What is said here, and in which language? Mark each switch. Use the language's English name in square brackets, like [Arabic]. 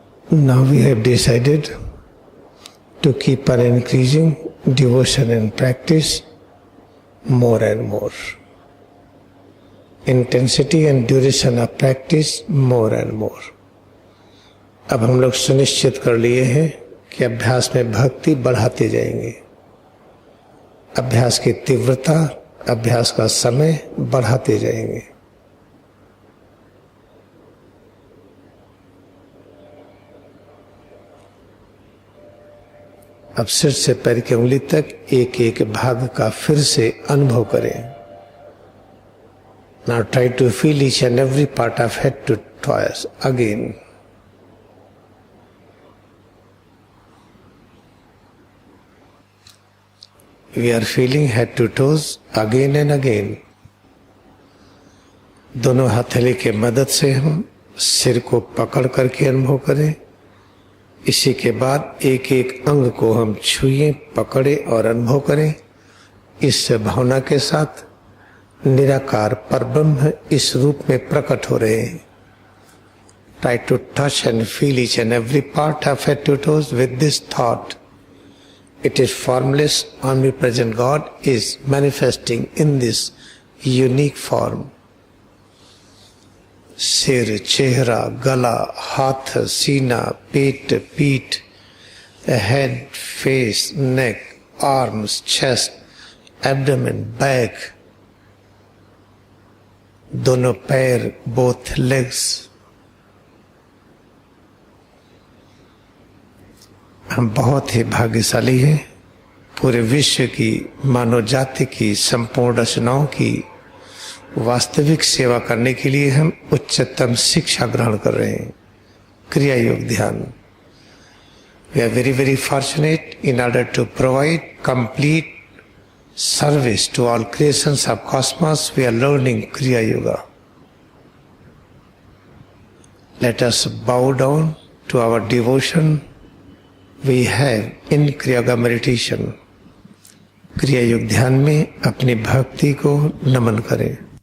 [English] Now we have decided to keep on increasing devotion and practice more and more. Intensity and duration of practice more and more. [Hindi] अब हम लोग सुनिश्चित कर लिए हैं कि अभ्यास में भक्ति बढ़ाते जाएंगे. अभ्यास की तीव्रता, अभ्यास का समय बढ़ाते जाएंगे. अब सिर से पैर की उंगली तक एक एक भाग का फिर से अनुभव करें. [English] Now try to feel each and every part of head to toes again. We are feeling head to toes again and again. [Hindi] दोनों हथेली के मदद से हम सिर को पकड़ करके अनुभव करें. इसी के बाद एक एक अंग को हम छुएं, पकड़े और अनुभव करें. इस भावना के साथ निराकार परब्रह्म इस रूप में प्रकट हो रहे हैं. [English] Try to touch and feel each and every part of head to toes with this thought. It is formless, omnipresent God is manifesting in this unique form. सिर, चेहरा, गला, हाथ, सीना, पेट, पीठ, head, face, neck, arms, chest, abdomen, back, दोनों पैर, both legs. [Hindi] हम बहुत ही भाग्यशाली हैं. पूरे विश्व की, मानव जाति की, संपूर्ण रचनाओं की वास्तविक सेवा करने के लिए हम उच्चतम शिक्षा ग्रहण कर रहे हैं. क्रिया योग ध्यान. [English] We are very, very fortunate in order to provide complete service to all creations of cosmos. We are learning Kriya Yoga. Let us bow down to our devotion we have in Kriya Yoga meditation. [Hindi] क्रिया योग ध्यान में अपनी भक्ति को नमन करें.